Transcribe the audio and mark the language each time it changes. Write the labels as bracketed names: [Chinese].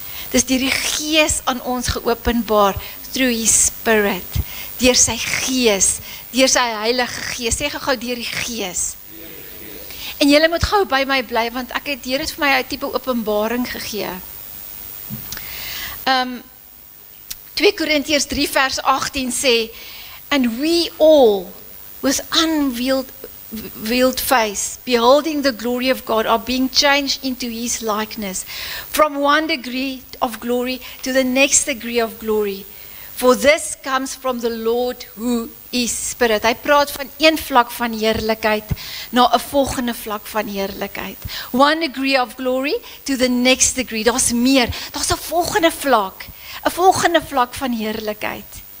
[Afrikaans] Dis deur die Gees aan ons geopenbaar, [English] through His Spirit, [Afrikaans] deur sy Gees, deur sy Heilige Gees, sê gou deur die Gees. En julle moet gou by my bly, want ek het Here vir my 'n tipe openbaring gegee. 2 Korintiërs 3 vers 18 sê, [English] and we all, with unveiled face, beholding the glory of God, are being changed into His likeness, from one degree of glory to the next degree of glory. For this comes from the Lord who is Spirit. [Afrikaans] Hy praat van een vlak van heerlikheid na 'n volgende vlak van heerlikheid. [English] One degree of glory to the next degree. [Afrikaans] Daar's meer. Daar's 'n volgende vlak. 'n volgende vlak van heerlikheid.